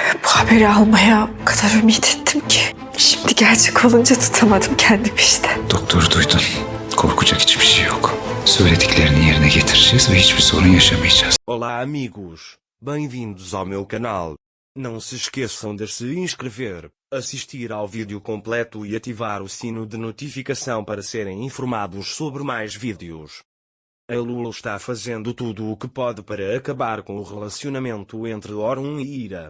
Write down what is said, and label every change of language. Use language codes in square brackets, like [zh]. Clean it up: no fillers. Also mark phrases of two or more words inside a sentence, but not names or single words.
[tr] Bu haberi almaya o kadar ümit ettim ki. Şimdi gerçek olunca tutamadım kendimi işte. Doktor duydun. Korkacak hiçbir şey yok. Söylediklerini yerine getireceğiz ve hiçbir sorun yaşamayacağız. [pt] Olá amigos, bem-vindos ao meu canal. Não se esqueçam de se inscrever, assistir ao vídeo completo e ativar o sino de notificação para serem informados sobre mais vídeos. A Lulu está fazendo tudo o que pode para acabar com o relacionamento entre Orun e Ira.